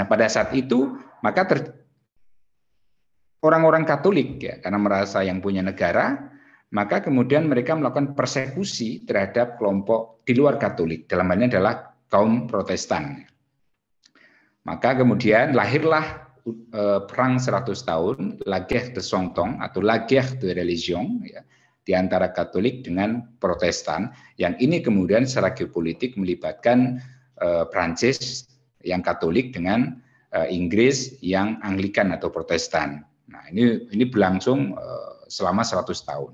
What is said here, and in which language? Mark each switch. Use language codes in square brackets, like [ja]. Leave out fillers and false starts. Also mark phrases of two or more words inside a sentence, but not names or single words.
[id] Nah, pada saat itu maka orang-orang Katolik ya, karena merasa yang punya negara, maka kemudian mereka melakukan persekusi terhadap kelompok di luar Katolik. Dalam hal ini adalah kaum Protestan. Maka kemudian lahirlah perang 100 tahun, [fr] la guerre de Cent Ans atau la guerre de religion, [id] ya, di antara Katolik dengan Protestan, yang ini kemudian secara geopolitik melibatkan Prancis yang Katolik dengan Inggris yang Anglikan atau Protestan. Nah, ini berlangsung selama 100 tahun.